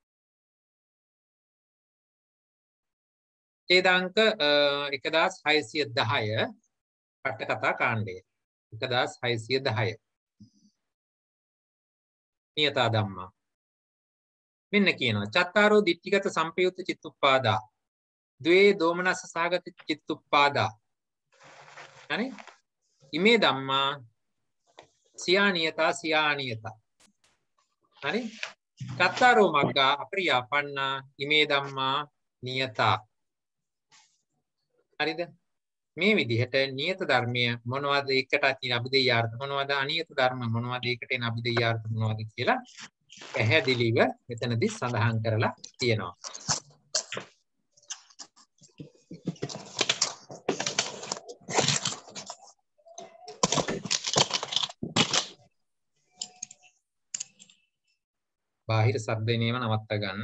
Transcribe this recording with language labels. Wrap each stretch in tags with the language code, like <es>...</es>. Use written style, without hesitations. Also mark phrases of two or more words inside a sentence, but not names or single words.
<si>ඡේදාංක 1610 අට කතා කාණ්ඩය 1610</si> <pi>නියතා ධම්මා</pi> <si>මෙන්න කියනවා</si> <pi>චත්තාරෝ දිට්ඨිගත සම්පයුක්ත චිත්තුප්පාදා ද්වේ දෝමනස්ස සහගත චිත්තුප්පාදා හරි ඉමේ ධම්මා සියානියතා හරි චත්තාරෝ මග්ගා අපරියාපන්නා ඉමේ ධම්මා නියතා</pi> <si>හරිද මේ විදිහට නියත ධර්මය මොනවද එකට තියෙන අභිධේයාර්ථ මොනවද අනියත ධර්ම මොනවද එකට එන අභිධේයාර්ථ මොනවද කියලා පැහැදිලිව මෙතනදී සඳහන් කරලා තියෙනවා. බාහිර ශබ්දේනේම නවත්ත ගන්න.</si>